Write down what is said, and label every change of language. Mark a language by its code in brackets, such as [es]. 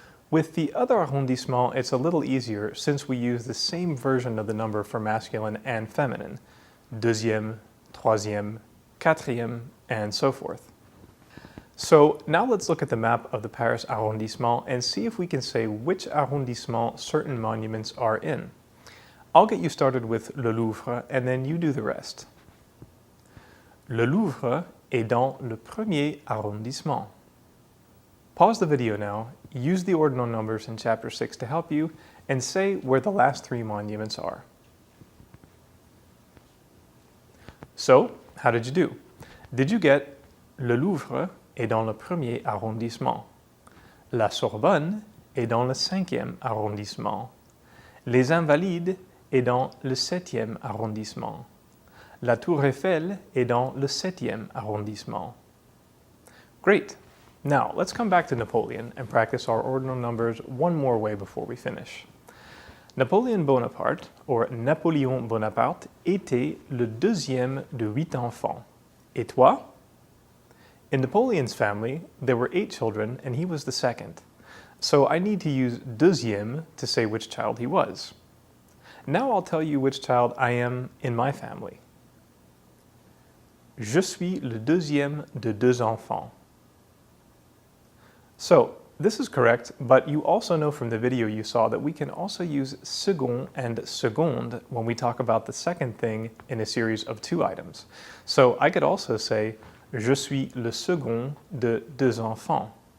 [en] With the other arrondissement, it's a little easier since we use the same version of the number for masculine and feminine, deuxième, troisième, quatrième, and so forth. So now let's look at the map of the Paris arrondissement and see if we can say which arrondissement certain monuments are in. I'll get you started with Le Louvre and then you do the rest. [fr] Le Louvre est dans le premier arrondissement. [en] Pause the video now, use the ordinal numbers in chapter 6 to help you, and say where the last three monuments are. So, how did you do? Did you get [fr] Le Louvre est dans le premier arrondissement? La Sorbonne est dans le 5e arrondissement. Les Invalides est dans le 7e arrondissement. La Tour Eiffel est dans le 7e arrondissement. [en] Great! Now, let's come back to Napoleon and practice our ordinal numbers one more way before we finish. [fr] Napoléon Bonaparte, or Napoléon Bonaparte, était le deuxième de 8 enfants. Et toi? [en] In Napoleon's family, there were 8 children and he was the second. So I need to use deuxième to say which child he was. Now I'll tell you which child I am in my family. [fr] Je suis le deuxième de 2 enfants. [en] So, this is correct, but you also know from the video you saw that we can also use second and seconde when we talk about the second thing in a series of 2 items. So I could also say, [fr] je suis le second de 2 enfants.